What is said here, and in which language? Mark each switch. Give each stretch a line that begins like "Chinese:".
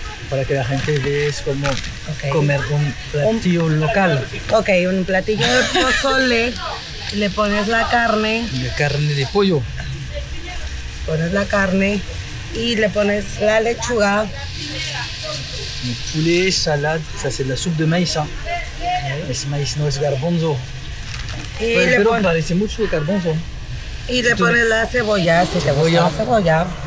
Spanish: Para que la gente vea como comer un platillo local. Ok, un platillo de pozole, le pones la carne. De carne de pollo. Pones la carne y le pones la lechuga.
French: Poulet, salade, ça c'est de la soupe de maïs. Hein.
Spanish: Es maíz, no es garbanzo. Pero parece mucho de garbanzo. Y le pones la cebolla, si te gusta la cebolla.